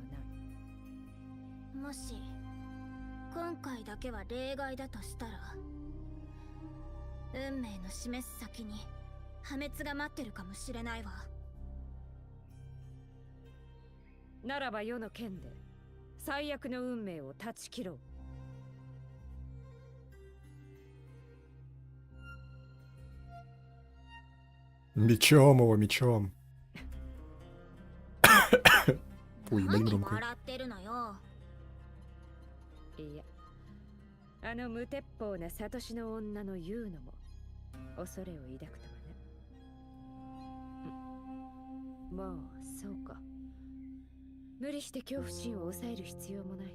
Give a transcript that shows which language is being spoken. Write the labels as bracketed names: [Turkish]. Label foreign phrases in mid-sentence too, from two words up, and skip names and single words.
[Japanese] もし今回だけは例外だとしたら、運命の示す先に破滅が待ってるかもしれないわ。ならば世の剣で最悪の運命を断ち切ろう。 [Russian] Мечом его, мечом. Ой, блин, [Japanese] 何 [Russian] громко. [Japanese] 笑ってるのよ。いや、あの無鉄砲なサトシの女の言うのも恐れを抱くとはね。もうそうか。無理して恐怖心を抑える必要もない。